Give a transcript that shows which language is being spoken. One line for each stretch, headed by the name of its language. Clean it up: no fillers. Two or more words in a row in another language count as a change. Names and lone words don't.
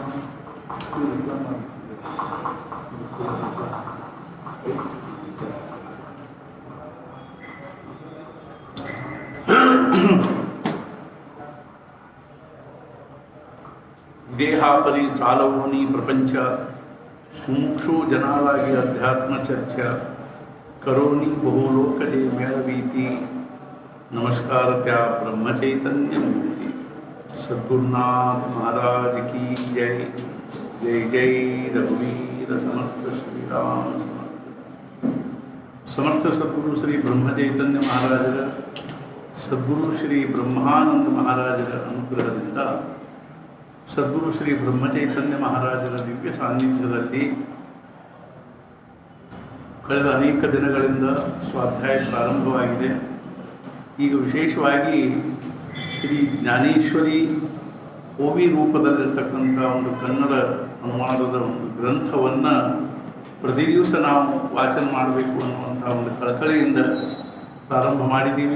Marathi: देहापरी चालवोनी प्रपंच मुक्षु जनालागी अध्यात्म चर्चा करोनी बहुलोकजे मेळवीती नमस्कार त्या ब्रह्म चैतन्य मूर्ति सद्गुरुनाथ महाराज की जय। जय जय रघुवीर समर्थ
Kannada: श्री राम समर्थ सद्गुरु श्री ब्रह्म चैतन्य महाराजर सद्गुरु श्री ब्रह्मानंद महाराजर अनुग्रहದಿಂದ सद्गुरु श्री ब्रह्म चैतन्य महाराजರ ದಿವ್ಯ ಸಾನ್ನಿಧ್ಯದಲ್ಲಿ ಕಳೆದ ಅನೇಕ ದಿನಗಳಿಂದ ಸ್ವಾಧ್ಯಾಯ ಪ್ರಾರಂಭವಾಗಿದೆ. ಈಗ ವಿಶೇಷವಾಗಿ ಶ್ರೀ ಜ್ಞಾನೇಶ್ವರಿ ಓವಿ ರೂಪದಲ್ಲಿರ್ತಕ್ಕಂಥ ಒಂದು ಕನ್ನಡ ಅನುವಾದದ ಒಂದು ಗ್ರಂಥವನ್ನು ಪ್ರತಿ ದಿವಸ ನಾವು ವಾಚನ ಮಾಡಬೇಕು ಅನ್ನುವಂಥ ಒಂದು ಕಳಕಳಿಯಿಂದ ಪ್ರಾರಂಭ ಮಾಡಿದ್ದೀವಿ.